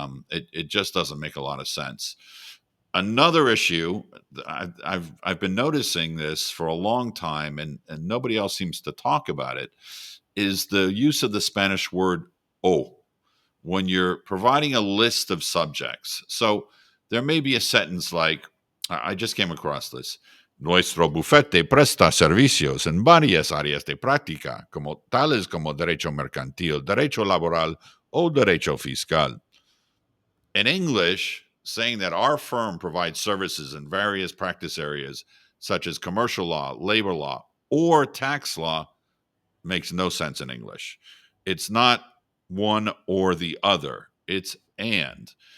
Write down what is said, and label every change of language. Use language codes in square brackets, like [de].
[en] It just doesn't make a lot of sense. Another issue, I've been noticing this for a long time, and nobody else seems to talk about it, is the use of the Spanish word "o" when you're providing a list of subjects. So there may be a sentence like, I just came across this. [es] Nuestro bufete presta servicios en varias áreas de práctica, como tales como derecho mercantil, derecho laboral, o derecho fiscal. [en] In English, saying that our firm provides services in various practice areas such as commercial law, labor law, or tax law makes no sense in English. It's not one or the other, it's and.